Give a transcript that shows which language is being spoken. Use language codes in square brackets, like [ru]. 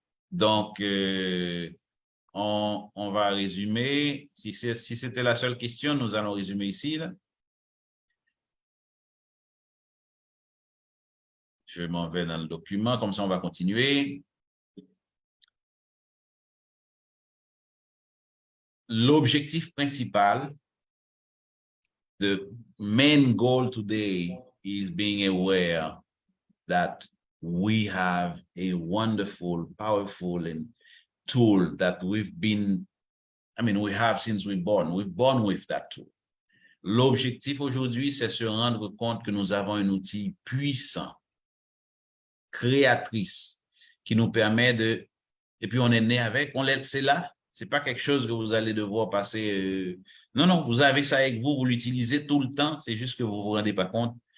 [fr] Donc, on va résumer. Si c'était la seule question, nous allons résumer ici. Là. Je m'en vais dans le document, comme ça on va continuer. L'objectif principal, [en] the main goal today is being aware that we have a wonderful, powerful and tool that we have since we're born. We're born with that tool. [fr] L'objectif aujourd'hui, c'est se rendre compte que nous avons un outil puissant, créatrice, qui nous permet de... Et puis on est né avec, c'est là. C'est pas quelque chose que vous allez devoir passer... Non, non, vous avez ça avec vous, vous l'utilisez tout le temps, c'est juste que vous ne vous rendez pas compte.